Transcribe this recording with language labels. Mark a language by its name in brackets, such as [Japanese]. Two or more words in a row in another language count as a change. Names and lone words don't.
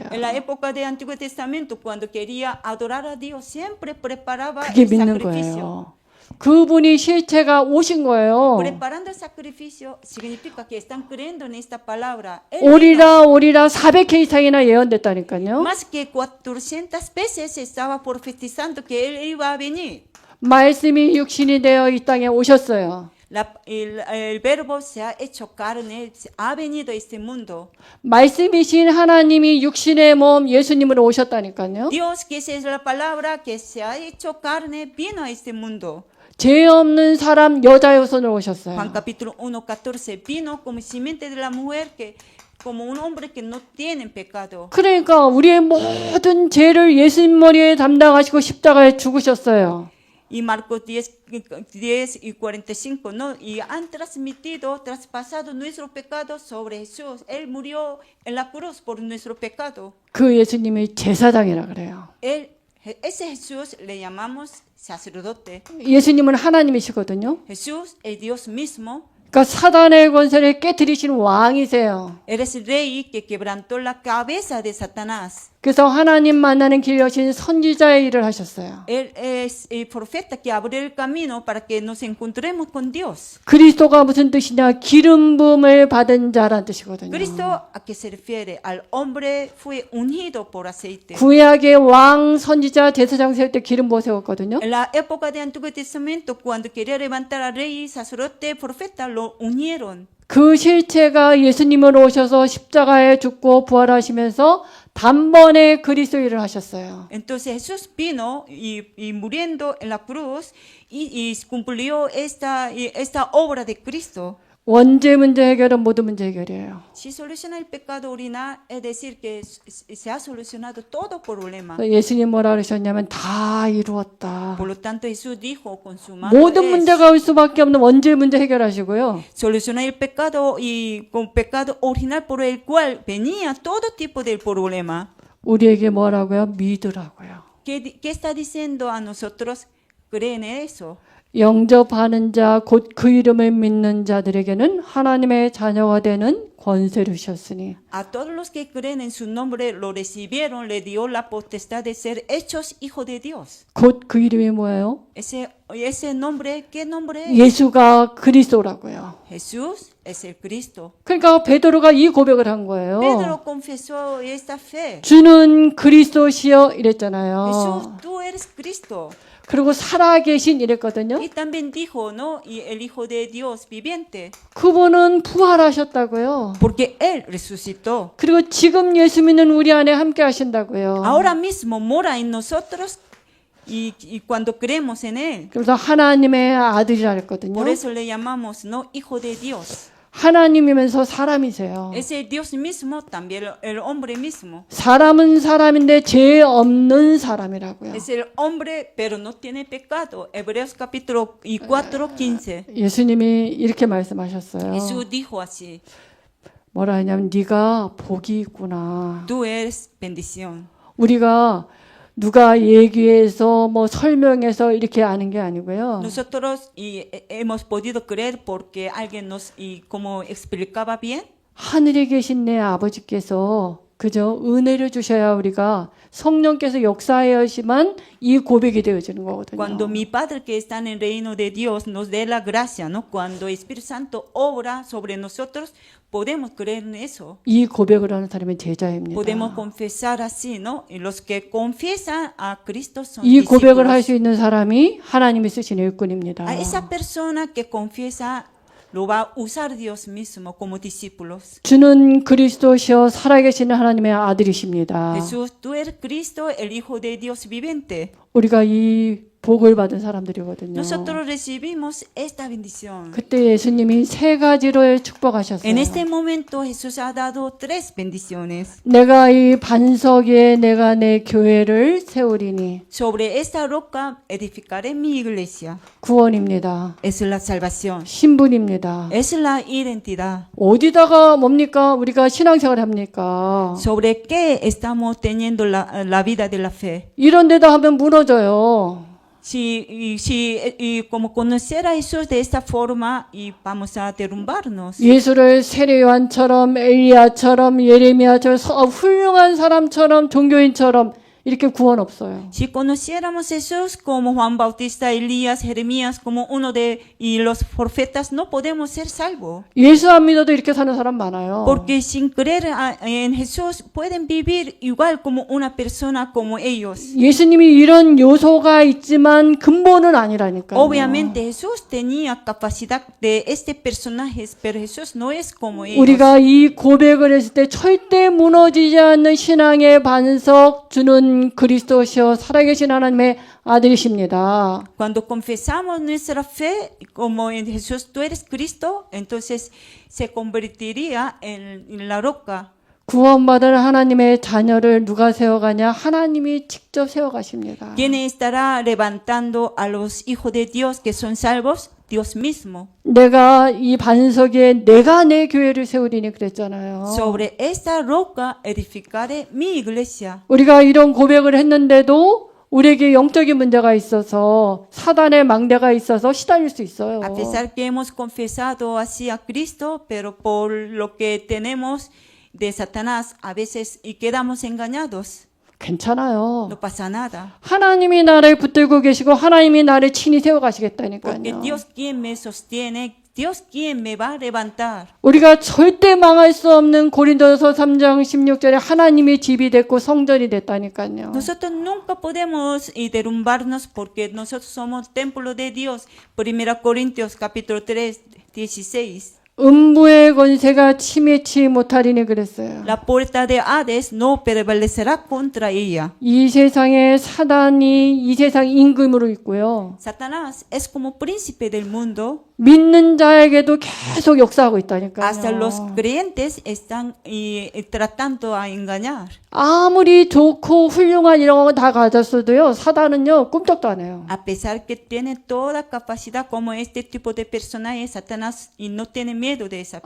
[Spanish] En la época del Antiguo Testamento, cuando quería adorar a Dios, siempre preparaba [Korean] 그게 [Spanish] el [Korean] 믿는 [Spanish] sacrificio. [Korean] 거예요. 그분이 실체가 오신 거예요. [Spanish] Preparando el sacrificio significa que están creyendo en esta palabra. Él vino. [Korean] 오리라 400회 이상이나 예언됐다니까요. [Spanish] Más que 400 veces estaba profetizando que Él iba a venir. [Korean] 말씀이 육신이 되어 이 땅에 오셨어요. [Spanish] El verbo se ha hecho carne, ha venido a este mundo. [Korean] 말씀이신 하나님이 육신의 몸 예수님으로 오셨다니까요. [Spanish] Dios, que es la palabra que se ha hecho carne, vino a este mundo. [Korean] 죄 없는 사람 여자의 후손으로 오셨어요. [Spanish] Juan capítulo 1:14 vino como simiente de la mujer que como un hombre que no tiene pecado. [Korean] 그러니까 우리의 모든 죄를 예수님 머리에 담당하시고 십자가에 죽으셨어요. [Spanish] Y Marcos 10 y 45, ¿no? Y han traspasado nuestro pecado sobre Jesús. Él murió en la cruz por nuestro pecado. [Korean] 그 예수님이 제사장이라 그래요. [Spanish] Ese Jesús le llamamos sacerdote. [Korean] 예수님은 하나님이시거든요. [Spanish] Jesús es Dios mismo. [Korean] 그러니까 사단의 권세를 깨뜨리신 왕이세요. [Spanish] Eres el rey que quebrantó la cabeza de Satanás. [Korean] 그래서 하나님 만나는 길 여신 선지자의 일을 하셨어요. [Spanish] Él es el profeta que abrió el camino para que nos encontremos con Dios. [Korean] 그리스도가 무슨 뜻이냐? 기름 부음을 받은 자란 뜻이거든요. [Spanish] Cristo, ¿a qué se refiere? Al hombre fue ungido por aceite. [Korean] 구약의 왕, 선지자, 제사장 세울 때 기름 부어 세웠거든요. [Spanish] En la época del Antiguo Testamento, cuando quería levantar al rey, sacerdote, profeta, lo unieron. [Korean] 그 실체가 예수님으로 오셔서 십자가에 죽고 부활하시면서 단번에 그리스도 일을 하셨어요. [Spanish] Entonces Jesús vino y muriendo en la cruz y cumplió esta obra de Cristo. [Korean] 원죄 문제 해결은 모든 문제 해결이에요. [Spanish] Si soluciona el pecado original, es decir, que se ha solucionado todo problema. [Korean] 예수님 뭐라 그러셨냐면 다 이루었다. [Spanish] Por lo tanto, Jesús dijo, consumado [Korean] 모든 [Spanish] es. [Korean] 문제가 올 수밖에 없는 원죄 문제 해결하시고요. [Spanish] Solucionar el pecado y con pecado original por el cual venía todo tipo de problema. [Korean] 우리에게 뭐라고요? 믿으라고요. [Spanish] ¿Qué está diciendo a nosotros? Creen en eso. [Korean] 영접하는 자, 곧 그 이름을 믿는 자들에게는 하나님의 자녀가 되는 권세를 주셨으니. [Spanish] A todos los que creen en su nombre lo recibieron, le dio la potestad de ser hechos hijos de Dios. [Korean] 곧 그 이름이 뭐예요? [Spanish] Ese nombre, ¿qué nombre es? [Korean] 예수가 그리스도라고요. [Spanish] Jesús es el Cristo. [Korean] 그러니까 베드로가 이 고백을 한 거예요. [Spanish] Pedro confesó esta fe. [Korean] 주는 그리스도시여 이랬잖아요. [Spanish] Jesús, tú eres Cristo. [Korean] 그리고 살아계신 이랬거든요. [Spanish] Y también dijo, ¿no? Y el Hijo de Dios viviente. [Korean] 그분은 부활하셨다고요. [Spanish] Porque Él resucitó. [Korean] 그리고 지금 예수 믿는 우리 안에 함께 하신다고요. [Spanish] Ahora mismo mora en nosotros y cuando creemos en Él. [Korean] 그래서 하나님의 아들이라 했거든요. [Spanish] Por eso le llamamos, ¿no? Hijo de Dios. [Korean] 하나님이면서 사람이세요. [Spanish] Es el Dios mismo, también el hombre mismo. [Korean] 사람은 사람인데 죄 없는 사람이라고요. [Spanish] Es el hombre, pero no tiene pecado. Hebreos capítulo 4:15. [Korean] 예수님이 이렇게 말씀하셨어요. [Spanish] Jesús dijo así, [Korean] 뭐라 하냐면 네가 복이 있구나. [Spanish] tú eres bendición. [Korean] 우리가 누가 얘기해서 뭐 설명해서 이렇게 아는 게 아니고요. [Spanish] Nosotros hemos podido creer porque alguien nos, y como explicaba bien, [Korean] 하늘에 계신 내 아버지께서 그저 은혜를 주셔야 우리가 성령께서 역사하시만 이 고백이 되어지는 거거든요. [Spanish] cuando mi Padre que está en el reino de Dios nos dé la gracia, ¿no? Cuando el Espíritu Santo obra sobre nosotros, podemos creer en eso. [Korean] 이 고백을 하는 사람이 제자입니다. [Spanish] Podemos confesar así, ¿no? Y los que confiesan a Cristo son [Korean] 이 고백을 할 [Spanish] discípulos. [Korean] 수 있는 사람이 하나님이 쓰신 일꾼입니다. [Spanish] A esa persona que confiesa lo va a usar Dios mismo como discípulos. [Korean] 주는 그리스도시여 살아계시는 하나님의 아들이십니다. [Spanish] Jesús, tú eres Cristo, el Hijo de Dios viviente. [Korean] 우리가 이 복을 받은 사람들이거든요. [Spanish] Nosotros recibimos esta bendición. [Korean] 그때 예수님이 세 가지로 축복하셨어요. [Spanish] En este momento Jesús ha dado 3 bendiciones. [Korean] 내가 이 반석 위에 내가 내 교회를 세우리니. [Spanish] Sobre esta roca edificaré mi iglesia. [Korean] 구원입니다. [Spanish] Es la salvación. [Korean] 신분입니다. [Spanish] Es la identidad. [Korean] 어디다가 뭡니까? 우리가 신앙생활 합니까? [Spanish] ¿Sobre qué estamos teniendo la vida de la fe? [Korean] 이런 데다 하면 무너져요. [Spanish] Y como conocer a Jesús de esta forma y vamos a derrumbarnos. [Korean] 예수를 세례요한처럼 엘리야처럼 예레미야처럼 훌륭한 사람처럼 종교인처럼 이렇게 구원 없어요. [Spanish] Si conociéramos a Jesús como Juan Bautista, Elías, Jeremías, como uno de y los profetas, no podemos ser salvos. [Korean] 예수 안 믿어도 이렇게 사는 사람 많아요. [Spanish] Porque sin creer en Jesús pueden vivir igual como una persona como ellos. [Korean] 예수님이 이런 요소가 있지만 근본은 아니라니까요. [Spanish] Obviamente Jesús tenía capacidad de este personaje, pero Jesús no es como ellos. [Korean] 우리가 이 고백을 했을 때 절대 무너지지 않는 신앙의 반석 주는 그리스도시여 살아계신 하나님의 아들이십니다. [Spanish] Cuando confesamos nuestra fe como en Jesús, tú eres Cristo, entonces se convertiría en la roca. [Korean] 구원받은 하나님의 자녀를 누가 세워가냐? 하나님이 직접 세워가십니다. [Spanish] ¿Quién estará levantando a los hijos de Dios que son salvos? Dios mismo. [Korean] 내가 이 반석에 내가 내 교회를 세우리니 그랬잖아요. [Spanish] Sobre esta roca edificaré mi iglesia. [Korean] 우리가 이런 고백을 했는데도 우리에게 영적인 문제가 있어서 사단의 망대가 있어서 시달릴 수 있어요. [Spanish] A pesar que hemos confesado así a Cristo, pero por lo que tenemos de Satanás a veces y quedamos engañados. [Korean] 괜찮아요. [Spanish] No pasa nada. [Korean] 하나님이 나를 붙들고 계시고 하나님이 나를 친히 [Spanish] Porque [Korean] 세워가시겠다니까요. [Spanish] Dios quien me sostiene, Dios quien me va a levantar. [Korean] 우리가 절대 망할 수 없는 고린도서 3장 16절에 하나님이 집이 됐고 성전이 됐다니까요. [Spanish] Nosotros nunca podemos derrumbarnos porque nosotros somos templo de Dios. 1 Corintios capítulo 3, 16. [Korean] 음부의 권세가 침해치 못하리니 그랬어요. [Spanish] La puerta de Hades no prevalecerá contra ella. [Korean] 이 세상에 사단이 이 세상 임금으로 있고요. [Spanish] Satanás es como príncipe del mundo. [Korean] 믿는 자에게도 계속 역사하고 [Spanish] Hasta los [Korean] 있다니까요. [Spanish] creyentes están tratando a engañar. [Korean] 아무리 좋고 훌륭한 이런 거 다 가졌어도요. 사단은요. 꿈쩍도 안 해요. [Spanish] A pesar que tiene toda capacidad como este tipo de personaje, Satanás y no tiene miedo de esa